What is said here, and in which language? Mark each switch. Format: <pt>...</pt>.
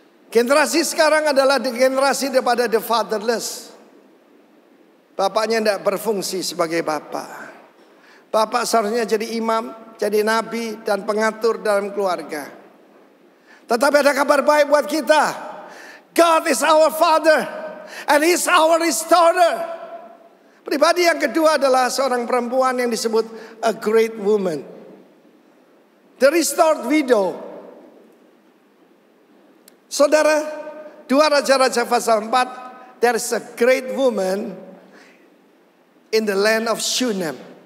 <id>Generasi sekarang adalah generasi daripada</id> <en>the fatherless.</en> <id>Bapaknya tidak berfungsi sebagai bapak. Bapak seharusnya jadi imam, jadi nabi dan pengatur dalam keluarga. Tetapi ada kabar baik buat kita.</id> <en>God is our father and He is our restorer.</en> <id>Pribadi yang kedua adalah seorang perempuan yang disebut</id> <en>a great woman. The restored widow.</en> <id>Saudara, 2 Raja-Raja pasal 4,</id> <en>there is a great woman in the land of Shunem.</en>